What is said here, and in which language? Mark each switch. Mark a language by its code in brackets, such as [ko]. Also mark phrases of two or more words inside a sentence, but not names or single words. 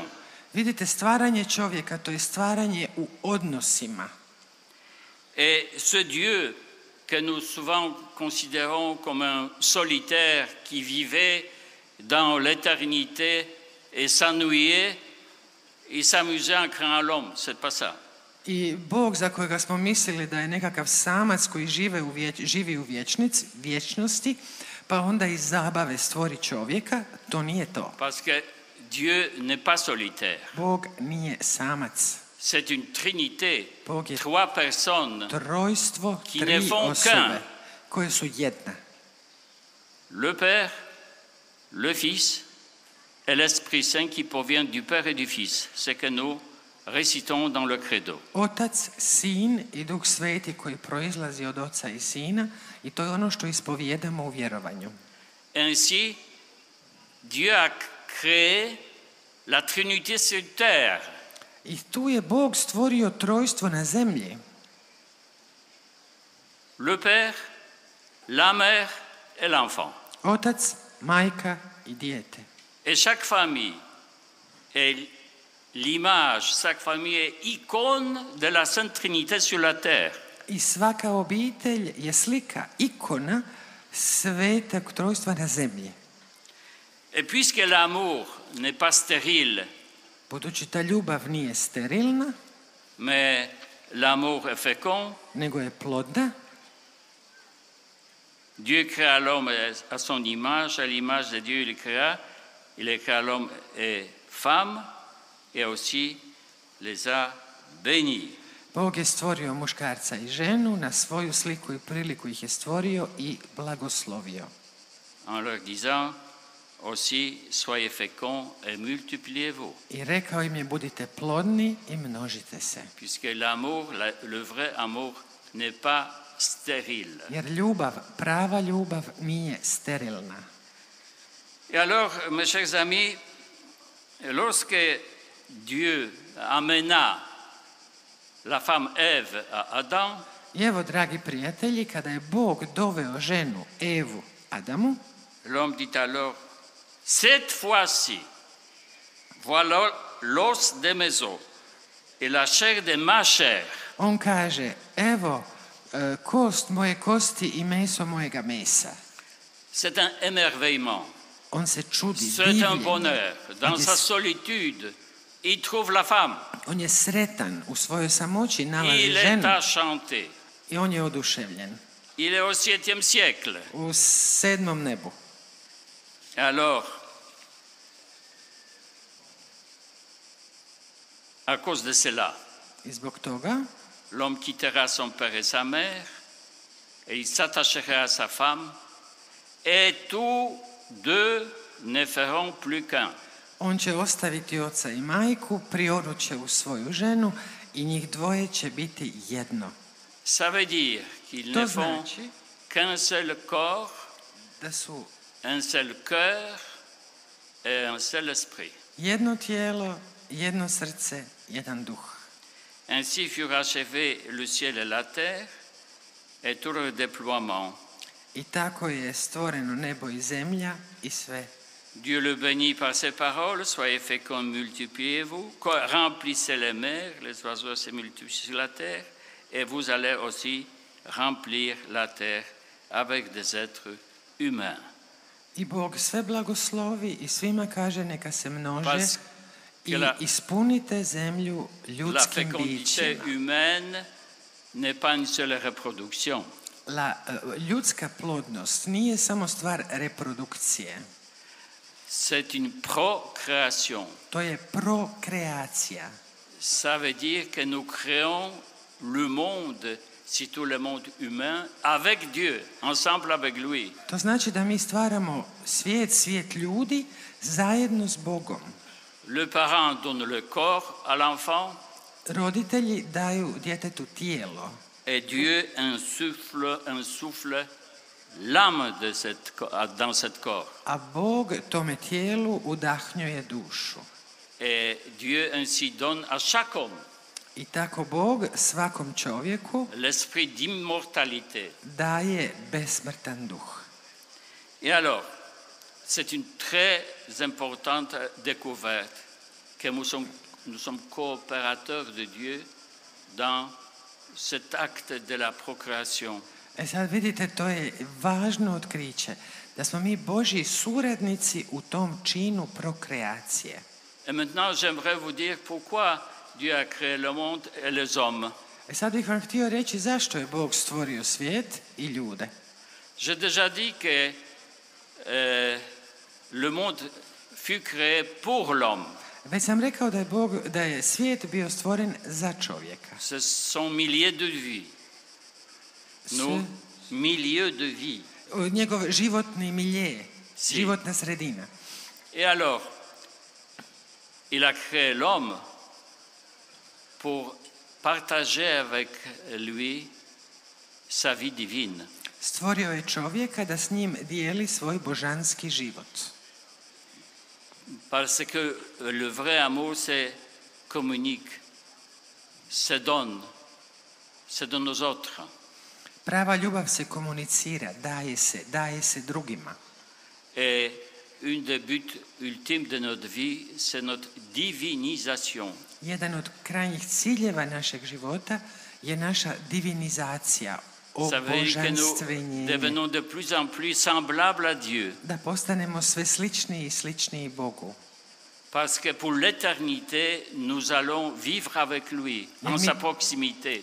[hr] Vidite, stvaranje čovjeka, to je stvaranje u odnosima. [fr] Et ce Dieu que nous souvent considérons comme un solitaire qui vivait dans l'éternité et s'ennuyait, il s'amusait en créant l'homme, c'est pas ça. [hr] I Bog za kojega smo mislili da je nekakav samac koji živi u vječnosti, pa onda iz zabave stvori čovjeka, to nije to. [fr] Parce que Dieu n'est pas solitaire. [hr] Bog nije samac. [fr] C'est une trinité, [hr] Bog je [fr] trois personnes, [hr] trojstvo, [fr] qui ne [hr] tri [fr] font [hr] osobe, [fr] qu'un. [hr] koje su jedna. [fr] le Père, le Fils et l'Esprit Saint qui provient du Père et du Fils. C'est que nous récitons dans le credo. [hr] Otac, Sin i Duh Sveti koji proizlazi od Oca i Sina, i to je ono što ispovijedamo u vjerovanju. [fr] Ainsi, Dieu a créé la Trinité sur terre. [hr] I tu je Bog stvorio trojstvo na zemlji. [fr] Le Père, la Mère et l'enfant. [hr] Otac, majka i dijete. [fr] Et chaque famille est l'image, chaque famille est icône de la Sainte Trinité sur la terre. [hr] I svaka obitelj je slika, ikona svetog trojstva na zemlji. [fr] Et puisque l'amour n'est pas stérile, [hr] Budući ta ljubav nije sterilna, [fr] mais l'amour est fécond, [hr] nego je plodna, [fr] Dieu créa l'homme à son image, à l'image de Dieu il créa l'homme et femme, et aussi les a bénis. [hr] Bog je stvorio muškarca i ženu, na svoju sliku i priliku ih je stvorio i blagoslovio. [fr] En leur disant aussi, soyez féconds et multipliez-vous. [hr] I rekao im je, budite plodni i množite se. [fr] Puisque l'amour, le vrai amour, n'est pas stérile. [hr] Jer ljubav, prava ljubav nije sterilna. [fr] Et alors, mes chers amis, lorsque Dieu amena la femme Ève à Adam, [hr] I evo, dragi prijatelji, kada je Bog doveo ženu Evu Adamu, [fr] l'homme dit alors, cette fois-ci, voilà l'os de mes os et la chair de ma chair. [hr] on kaže, evo, kost moje kosti i meso mojega mesa. [fr] C'est un émerveillement, [hr] On se čudi, [fr] c'est un [hr] divljenje. [fr] bonheur. Dans sa solitude, il trouve la femme. [hr] On je sretan, u svojoj samoći nalazi [fr] Il est [hr] ženu [fr] enchanté. [hr] i on je oduševljen. [fr] Il est au 7e siècle. [hr] U 7. nebu. [fr] Et alors, à cause de cela, [hr] I zbog toga [fr] l'homme quittera son père et sa mère, et il s'attachera à sa femme, et tous deux ne feront plus qu'un. [hr] on će ostaviti oca i majku, prionut će u svoju ženu i njih dvoje će biti jedno. [fr] Ça veut dire qu'ils [hr] To [fr] ne font [hr] znači [fr] qu'un seul corps, [hr] da su [fr] un seul cœur et un seul esprit. [hr] jedno tijelo, jedno srce, jedan duh. [fr] Ainsi furent achevés le ciel et la terre et tout leur déploiement. [hr] I tako je stvoreno nebo i zemlja i sve. [fr] Dieu le bénit par ses paroles, soyez féconds, multipliez-vous, remplissez les mers, les oiseaux se multiplient sur la terre, et vous allez aussi remplir la terre avec des êtres humains. [hr] I Bog sve blagoslovi i svima kaže neka se množe i ispunite zemlju [fr] La [hr] ljudskim [fr] fécondité [hr] bićima. [fr] humaine n'est pas une seule reproduction. [hr] Ljudska plodnost nije samo stvar reprodukcije. [fr] C'est une procréation. [hr] To je prokreacija. [fr] Ça veut dire que nous créons le monde, surtout le monde humain, avec Dieu, ensemble avec lui. [hr] To znači da mi stvaramo svijet ljudi zajedno s Bogom. [fr] Le parent donne le corps à l'enfant [hr] Roditelji daju djetetu tijelo, [fr] et Dieu insouffle l'âme dans cet corps. [hr] a Bog tome tijelu udahnjuje dušu. [fr] Et Dieu ainsi donne à chaque homme [hr] I tako Bog svakom čovjeku [fr] l'esprit d'immortalité. [hr] daje besmrtan duh. [fr] Et alors, c'est une très importante découverte que nous sommes coopérateurs de Dieu dans cet acte de la procréation. [hr] Sad vidite, to je važno otkriće, da smo mi Božji suradnici u tom činu prokreacije. [fr] Et maintenant, j'aimerais vous dire pourquoi Dieu a créé le monde et les hommes. [hr] Sad bih vam htio reći zašto je Bog stvorio svijet i ljude. [fr] J'ai déjà dit que le monde fut créé pour l'homme. [hr] Već sam rekao da je svijet bio stvoren za čovjeka. [fr] Ce sont milliers de vies. Nos milieux de vie. [hr] Njegov životni milje, životna sredina. [fr] Et alors, il a créé l'homme pour partager avec lui sa vie divine. [hr] Stvorio je čovjeka da s njim dijeli svoj božanski život. [fr] Parce que le vrai amour se communique, se donne aux autres. [hr] Prava ljubav se komunicira, daje se drugima. [fr] Et une des buts ultimes de notre vie, c'est notre divinisation. [hr] Jedan od krajnjih ciljeva našeg života je naša divinizacija, [fr] Ça veut dire que nous [hr] obožanstvenjenje. [fr] devenons de plus en plus semblables à Dieu. [hr] Da postanemo sve sličniji i sličniji Bogu. [fr] Parce que pour l'éternité, nous allons vivre avec lui, en sa proximité,